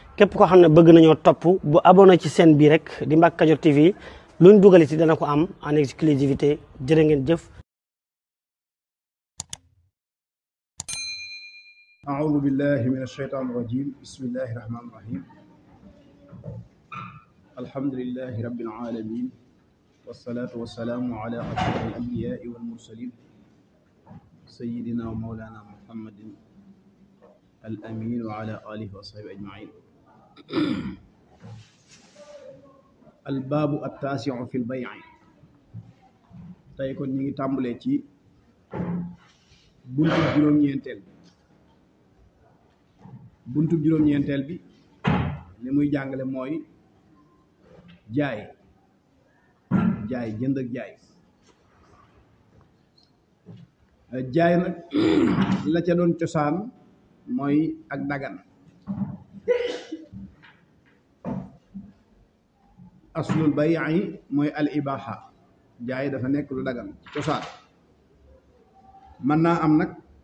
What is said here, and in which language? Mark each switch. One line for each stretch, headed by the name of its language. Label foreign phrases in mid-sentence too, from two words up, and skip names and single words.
Wolof: képp koo xam ne bëgg nañoo topp bu abonné ci chaîne bii rek di Mbacke Kadior TV luñ dugal ci dana ko am
French: en exclusivité
Wolof: jërë ngeen jëf.
Arabic: أعوذ بالله من الشيطان الرجيم بسم الله الرحمن الرحيم الحمد لله رب العالمين والصلاة والسلام على أشرف الأنبياء والمرسلين سيدنا ومولانا محمد الأمين وعلى آله وصحبه أجمعين الباب التاسع في البيع
Wolof: tey kon ñu ngi tàmbalee ci buntu juróom-ñeenteel bi li muy jàngale mooy jaay jënd ak jaay nag la ca doon cosaan mooy ak dagan
Arabic: أصل البيع
Wolof: mooy al ibaha jaay dafa nekk lu dagan cosaan mën naa am nag